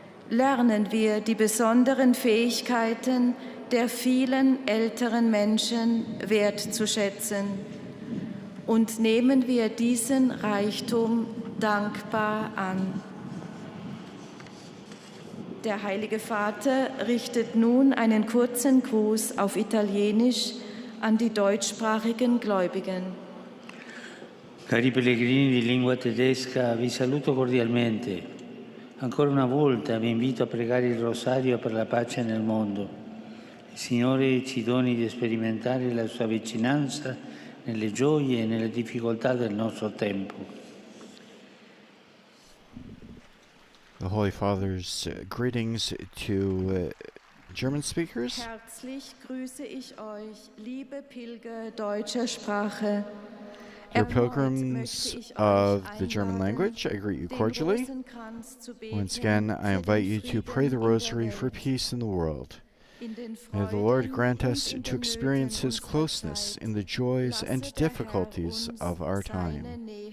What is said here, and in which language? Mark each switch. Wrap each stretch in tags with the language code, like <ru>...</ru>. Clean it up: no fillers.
<de>Lernen wir die besonderen Fähigkeiten der vielen älteren Menschen wertzuschätzen und nehmen wir diesen Reichtum dankbar an. Der Heilige Vater richtet nun einen kurzen Gruß auf Italienisch an die deutschsprachigen Gläubigen.</de> <it>Cari pellegrini di lingua tedesca, vi saluto cordialmente. Ancora una volta vi invito a pregare il rosario per la pace nel mondo. Il Signore ci doni di sperimentare la sua vicinanza nelle gioie e nelle difficoltà del nostro tempo.</it> <en>The Holy Father's greetings to German speakers.</en> <de>Herzlich grüße ich euch, liebe Pilger deutscher Sprache.</de> <en>Dear pilgrims of the German language, I greet you cordially. Once again, I invite you to pray the Rosary for peace in the world. May the Lord grant us to experience His closeness in the joys and difficulties of our time.</en>